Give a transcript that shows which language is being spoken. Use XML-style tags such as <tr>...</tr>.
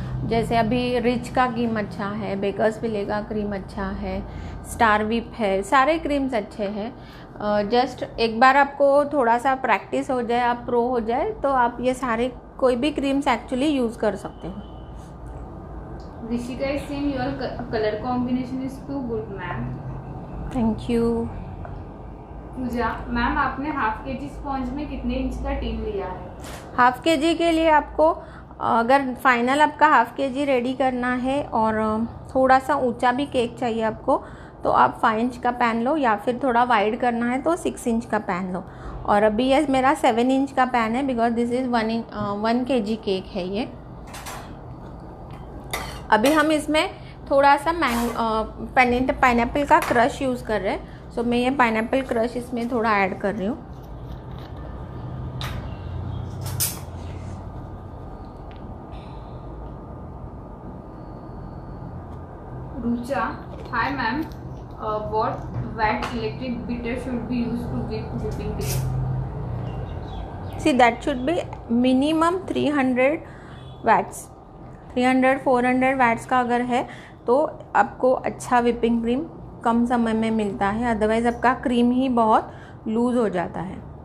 <hi>जैसे अभी रिच का क्रीम अच्छा है, बेकर्स विले का क्रीम अच्छा है, स्टार व्हिप है, सारे क्रीम्स अच्छे हैं। जस्ट एक बार आपको थोड़ा सा प्रैक्टिस हो जाए, आप प्रो हो जाए, तो आप ये सारे कोई भी क्रीम्स एक्चुअली यूज़ कर सकते हो।</hi> <en>Rishika is saying your color combination is too good, ma'am. Thank you.</en> <hi>Puja ma'am, आपने हाफ के जी स्पॉन्ज में कितने इंच का टीन लिया है? हाफ के जी के लिए आपको, अगर फाइनल आपका हाफ के जी रेडी करना है और थोड़ा सा ऊंचा भी केक चाहिए आपको, तो आप 5 इंच का पैन लो, या फिर थोड़ा वाइड करना है तो 6 इंच का पैन लो। और अभी ये मेरा 7 इंच का पैन है,</hi> <en>because this is 1 kg cake</en> <hi>है ये। अभी हम इसमें थोड़ा सा पाइनएप्पल का क्रश यूज़ कर रहे हैं, सो मैं ये पाइनएप्पल क्रश इसमें थोड़ा ऐड कर रही हूँ।</hi> <en>Rucha, hi ma'am, what watt electric beater should be used to whip whipping cream? See, that should be minimum 300 watts।</en> <hi>300-400 watts का अगर है तो आपको अच्छा व्हिपिंग क्रीम कम समय में मिलता है, अदरवाइज़ आपका क्रीम ही बहुत लूज़ हो जाता है।</hi>